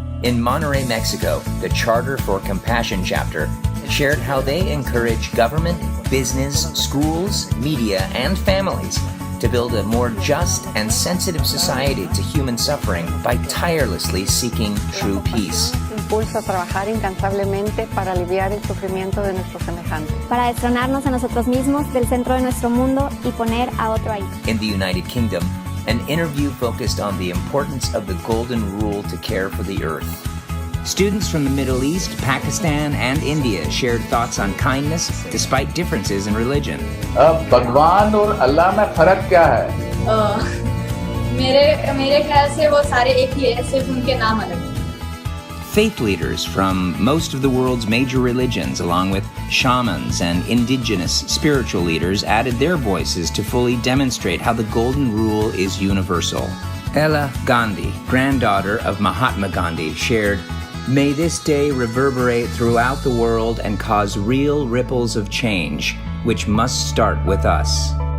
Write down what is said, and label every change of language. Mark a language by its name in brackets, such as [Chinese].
[English] In Monterrey, Mexico, the Charter for Compassion chapter shared how they encourage government, business, schools, media, and families to build a more just and sensitive society to human suffering by tirelessly seeking true peace. [Spanish] Impulsa a trabajar incansablemente para aliviar el sufrimiento de nuestros semejantes. Para destronarnos a nosotros mismos del centro de nuestro mundo y poner a otro ahí. [English] In the United Kingdom, an interview focused on the importance of the Golden Rule to care for the earth. Students from the Middle East, Pakistan, and India shared thoughts on kindness despite differences in religion. [Hindi] भगवान और अल्लाह में फर्क क्या है? मेरे ख्याल से वो सारे एक ही है, सिर्फ उनके नाम अलग हैं. [English] Faith leaders from most of the world's major religions, along with shamans and indigenous spiritual leaders, added their voices to fully demonstrate how the Golden Rule is universal. Ella Gandhi, granddaughter of Mahatma Gandhi, shared, "May this day reverberate throughout the world and cause real ripples of change, which must start with us."